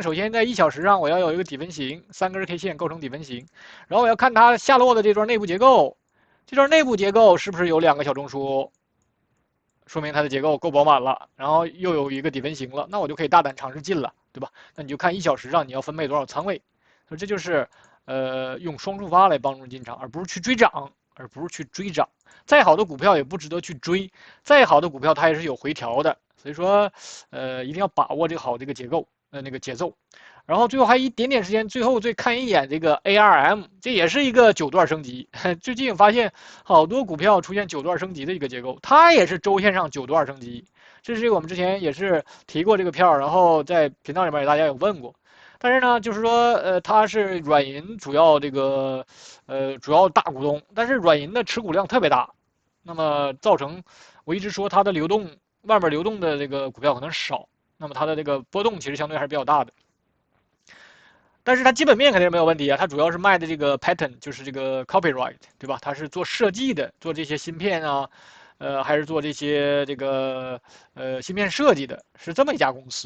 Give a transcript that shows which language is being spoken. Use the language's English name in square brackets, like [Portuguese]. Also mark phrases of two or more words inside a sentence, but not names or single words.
[Chinese] 首先在1小時上我要有一個底分型，3根 K 線構成底分型，然後我要看它下落的這段內部結構， 这段內部結構是不是有2個小中樞？說明它的結構夠飽滿了，然後又有一個底分型了，那我就可以大膽嘗試進了，對吧？那你就看1小時上你要分配多少倉位，所以這就是用雙觸發來幫助進場，而不是去追漲，再好的股票也不值得去追，再好的股票它也是有回調的，所以說一定要把握這個好這個結構那個節奏。然後最後還一點點時間，最後再看一眼這個 ARM， 這也是一個9段升級。最近發現好多股票出現9段升級的一個結構，它也是周線上9段升級。這是我們之前也是提過這個票，然後在頻道裡面大家有問過。但是呢，就是說它是軟銀主要這個主要大股東，但是軟銀的持股量特別大，那麼造成我一直說它的流動外面流動的這個股票可能少，那麼它的這個波動其實相對還是比較大的。但是它基本面肯定是沒有問題啊，它主要是賣的這個 patent， 就是這個 copyright， 對吧？它是做設計的，做這些芯片啊，還是做這些這個芯片設計的，是這麼一家公司。